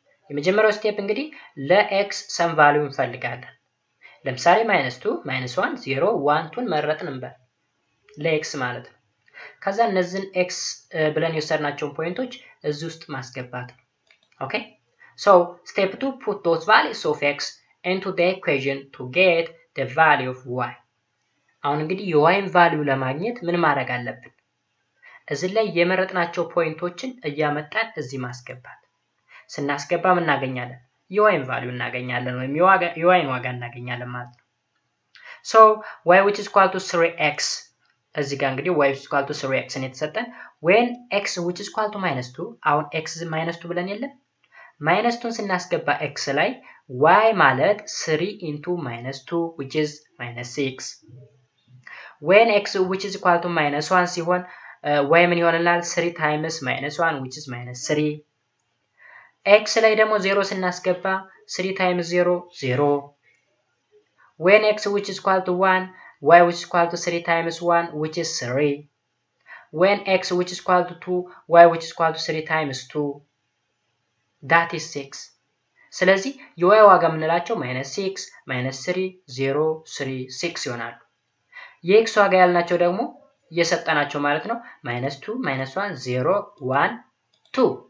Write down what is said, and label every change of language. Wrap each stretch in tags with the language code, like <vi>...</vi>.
<am>የመጀመሪያው ስቴፕ እንግዲህ ለx some value እንፈልጋለን። ለምሳሌ -2 -1 0 1 2 መረጥን እንበል ለx ማለት ነው። ከዛ እነዚህን x ብለን የወሰድናቸውን ፖይንቶች እዚህ ውስጥ ማስገባት ነው። ኦኬ</am> <en>so step 2 put those values of x into the equation to get the value of y.</en> <am>አሁን እንግዲህ የyን ቫልዩ ለማግኘት ምን ማድረግ አለብን? እዚህ ላይ የመረጥናቸው ፖይንቶችን እያመጣን እዚህ ማስገባት። ስናስገባ ምን እናገኛለን? የyን ቫልዩ እናገኛለን ወይም የyን ዋጋ እናገኛለን ማለት ነው።</am> <en>so y which is equal to 3x</en> <am>እዚህ ጋር እንግዲህ y which is equal to 3x ነው የተሰጠን when x which is equal to -2 አሁን x -2 ብለን የለም</am> <en>minus 2</en> <am>ስናስገባ x ላይ y ማለት</am> <en>3 into minus 2 which is minus 6 when x which is equal to minus 1 ሲሆን y ምን ይሆንልናል 3 times minus 1 which is minus 3 x ላይ ደግሞ 0 ስናስገባ 3 times 0 0 when x which is equal to 1 y which is equal to 3 times 1 which is 3 when x which is equal to 2 y which is equal to 3 times 2 that is 6</en> <am>ስለዚህ የy ዋጋ ምንላቸው</am> <en>-6 -3 0 3 6 ይሆናሉ የx ዋጋ ያልናቸው ደግሞ እየሰጠናቸው ማለት ነው -2 -1 0 1 2</en>